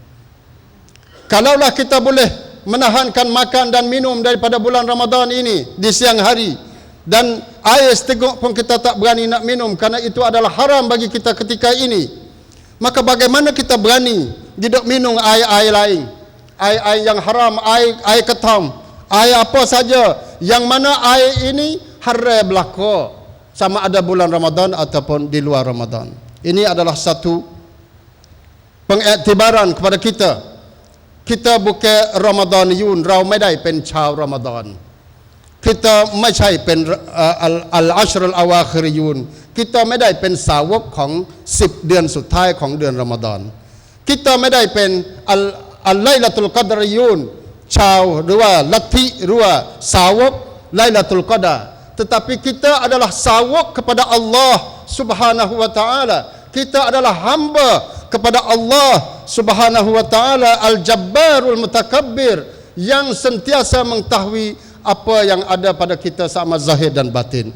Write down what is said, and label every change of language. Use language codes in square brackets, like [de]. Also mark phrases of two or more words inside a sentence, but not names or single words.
[ms] Kalaulah kita boleh menahankan makan dan minum daripada bulan Ramadan ini di siang hari, dan air seteguk pun kita tak berani nak minum kerana itu adalah haram bagi kita ketika ini, maka bagaimana kita berani tidak minum air-air lain, air-air yang haram, air ketam, air apa saja yang mana air ini haram berlaku, sama ada bulan Ramadan ataupun di luar Ramadan. Ini adalah satu pengiktibaran kepada kita. Kita bukan Ramadaniyun, [th] เราไม่ได้เป็นชาวรอมฎอน kita ไม่ใช่เป็นอัลอัชรอลอาวาคิรยูน kita ไม่ได้เป็นสาวกของ10เดือนสุดท้ายของเดือนรอมฎอน kita ไม่ได้เป็นอัลไลลาตุลกอดรยูน ชาวหรือว่าลัทธิหรือว่าสาวกไลลาตุลกอดา [ms] tetapi kita adalah sawak kepada Allah Subhanahu wa taala. Kita adalah hamba kepada Allah Subhanahu wa taala Al-Jabbarul Mutakabbir, yang sentiasa mengetahui apa yang ada pada kita sama zahir dan batin.